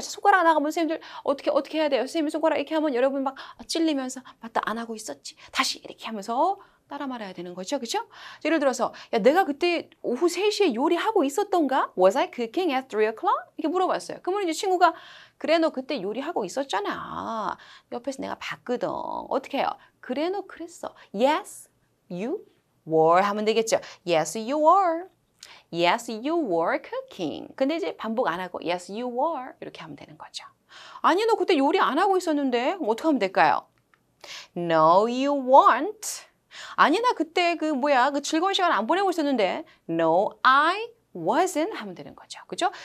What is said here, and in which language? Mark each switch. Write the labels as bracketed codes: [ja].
[ko] 손가락 나가면 선생님들 어떻게 해야 돼요? 선생님 손가락 이렇게 하면 여러분 막 찔리면서 맞다 안 하고 있었지. 다시 이렇게 하면서 따라 말해야 되는 거죠. 그죠? 예를 들어서 야, 내가 그때 오후 3시에 요리하고 있었던가? [en] Was I cooking at 3 o'clock? [ko] 이렇게 물어봤어요. 그러면 이제 친구가 그래 너 그때 요리하고 있었잖아. 옆에서 내가 봤거든. 어떻게 해요? 그래 너 그랬어. [en] Yes, you were [ko] 하면 되겠죠. [en] Yes, you were. Yes, you were cooking. [ko] 근데 이제 반복 안 하고 [en] Yes, you were [ko] 이렇게 하면 되는 거죠. 아니 너 그때 요리 안 하고 있었는데 어떻게 하면 될까요? [en] No, you weren't. [ko] 아니 나 그때 그 즐거운 시간 안 보내고 있었는데 [en] No, I wasn't [ko] 하면 되는 거죠. 그죠?